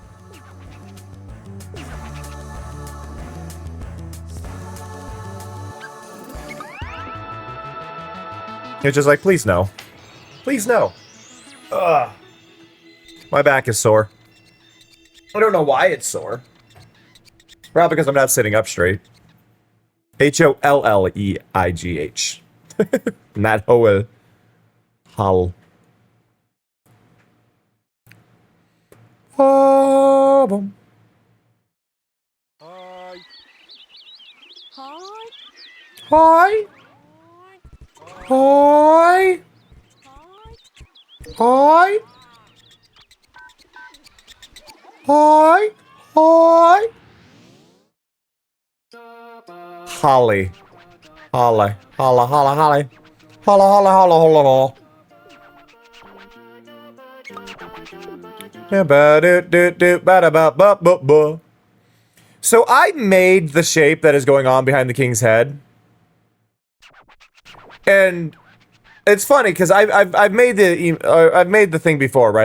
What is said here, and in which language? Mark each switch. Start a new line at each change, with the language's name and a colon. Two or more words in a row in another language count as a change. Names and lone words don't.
English: It's just like, please no. Please no. Ugh. My back is sore. I don't know why it's sore. Probably because I'm not sitting up straight. Holleigh. Not Hoel. Hull. Oh, Hi. hi. Hi. Hi. Hi. Hi. Holly. Holly. Holla, holla, holly. Holla, holla, holla, holla, holla. So I made the shape that is going on behind the king's head. And it's funny because I've made the thing before, right?